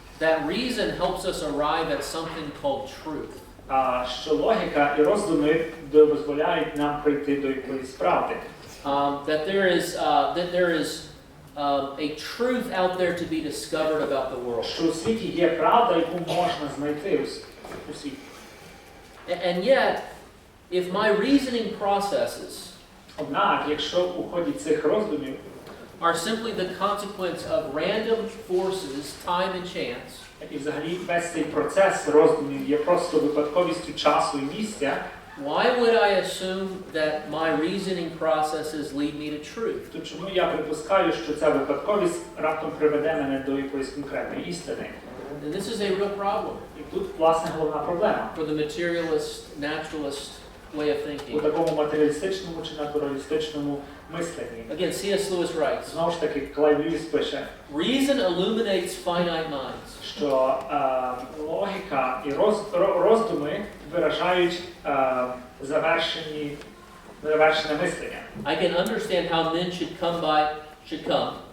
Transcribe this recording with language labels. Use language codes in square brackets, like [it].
[en] That reason helps us arrive at something called truth. [uk] Що логіка і роздуми дозволяють нам прийти до якоїсь правди. [en] That there is a truth out there to be discovered about the world. [uk] Що у світі є правда, яку можна знайти у світі. [en] And yet, if my reasoning processes [uk] Однак, якщо у ході цих роздумів [en] are simply the consequence of random forces, time and chance, [uk] і взагалі весь цей процес роздумів є просто випадковістю часу і місця, [en] why would I assume that my reasoning processes lead me to truth? [uk] то чому я припускаю, що ця випадковість раптом приведе мене до якоїсь конкретної істини? [en] And this is a real problem [uk] І тут, власне, головна проблема. [en] for the materialist, naturalist way of [uk] У [en] thinking. [uk] такому матеріалістичному чи натуралістичному мисленні. [en] Again, C.S. Lewis writes, [uk] Знову ж таки, Клайв Льюіс пише, [en] reason illuminates finite minds. [uk] що логіка і роздуми виражають завершене мислення. [en] I can understand how men should come.